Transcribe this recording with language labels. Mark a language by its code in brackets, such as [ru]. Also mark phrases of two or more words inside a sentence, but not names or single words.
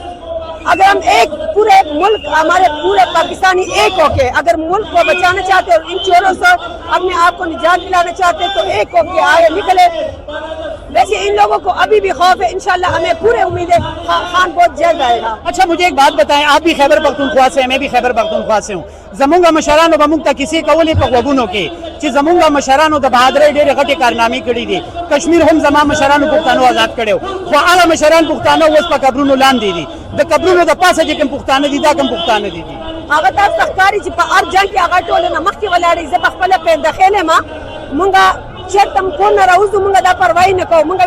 [ur] اگر ہم ایک پورے ملک ہمارے پورے پاکستانی ایک ہو کے اگر ملک کو بچانا چاہتے اور ان چوروں سے اپنے آپ کو نجات دلانا چاہتے تو ایک ہو کے آگے نکلے. ویسے ان لوگوں کو ابھی بھی خوف ہے انشاءاللہ ہمیں پورے امید ہے خان بہت جلد آئے گا. اچھا مجھے ایک بات بتائیں آپ بھی خیبر پختونخوا سے ہیں میں بھی خیبر پختونخوا سے ہوں. [ps] زمونږ مشرانو به موږ ته کیسې کولې په غوږونو کې چې زمونږ مشرانو د بهادرۍ ډېرې غټې کارنامې کړي دي. کشمیر هم زما مشرانو پښتانو آزاد کړی خو هغه مشران پښتانه اوس په قبرونو لاندې دي. د قبرونو د پاسه چې کوم پښتانه دي دا کوم پښتانه دي. هغه تاسو ښکاري چې په هر جنګ کې هغه ټول نه مخکې ولاړې زه په خپله پیندخېل یم مونږ چېرته هم کور نه راوځو مونږ دا پروا نه کوو.